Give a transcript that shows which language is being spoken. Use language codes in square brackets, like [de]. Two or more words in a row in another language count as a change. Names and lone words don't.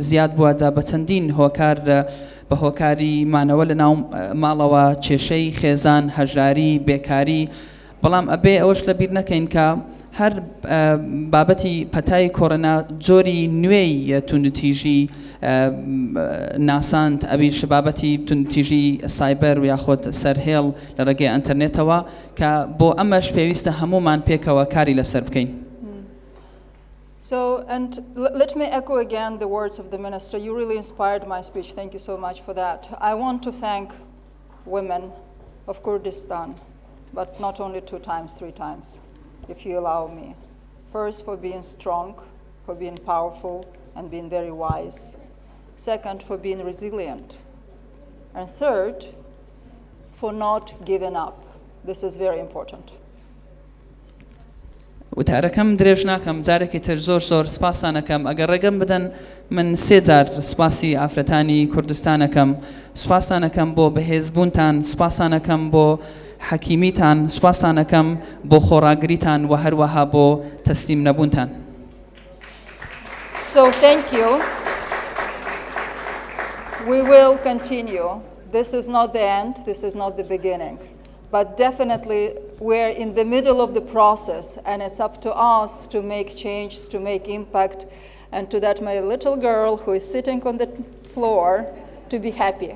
[ckb] زیاد بووە جا بە چەندین هۆکار بە هۆکاری مانەوە لە ناو ماڵەوە کێشەی خێزان هەژاری بێکاری بەڵام ئەبێ ئەوەش لەبیر نەکەین کە هەر بابەتی پەتای کۆڕۆنا جۆری نوێی توندوتیژی ناساند ئەویش بابەتی توندوتیژی سایبەر و یاخۆت سەرهێڵ لە ڕێگەی ئینتەرنێتەوە کە بۆ ئەمەش پێویستە هەمومان پێکەوە کاری لەسەر بکەین. [en] So, and let me echo again the words of the Minister. You really inspired my speech. Thank you so much for that. I want to thank women of Kurdistan, but not only 2 times, 3 times, if you allow me. First, for being strong, for being powerful, and being very wise. Second, for being resilient. And third, for not giving up. This is very important. [ckb] وتارەکەم درێژ ناکەم جارێکی تر زۆر سپاسانەکەم ئەگەر ڕێگەم بدەن من 3 جار سپاسی ئافرەتانی کوردستانەکەم سپاسانەکەم بۆ بەهێزبوونتان سپاسانەکەم بۆ حەکیمیتان سپاسانەکەم بۆ خۆڕاگریتان و هەروەها بۆ تەسلیم نەبوونتان. [en] So thank you. We will continue. This is not the end, this is not the beginning. But definitely we're in the middle of the process, and it's up to us to make changes, to make impact, and to that my little girl who is sitting on the floor to be happy.